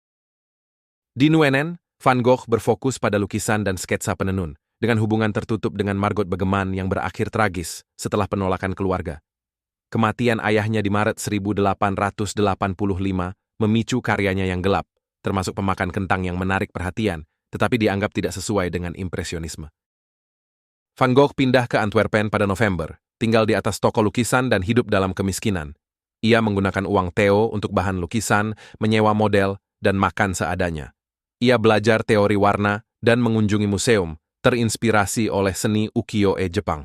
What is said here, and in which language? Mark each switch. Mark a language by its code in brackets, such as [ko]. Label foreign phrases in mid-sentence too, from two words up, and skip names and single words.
[id] Di Nuenen, Van Gogh berfokus pada lukisan dan sketsa penenun, dengan hubungan tertutup dengan Margot Begeman yang berakhir tragis setelah penolakan keluarga. Kematian ayahnya di Maret 1885 memicu karyanya yang gelap, termasuk pemakan kentang yang menarik perhatian, tetapi dianggap tidak sesuai dengan impresionisme. Van Gogh pindah ke Antwerpen pada November, tinggal di atas toko lukisan dan hidup dalam kemiskinan. Ia menggunakan uang Theo untuk bahan lukisan, menyewa model, dan makan seadanya. Ia belajar teori warna dan mengunjungi museum, terinspirasi oleh seni ukiyo-e Jepang.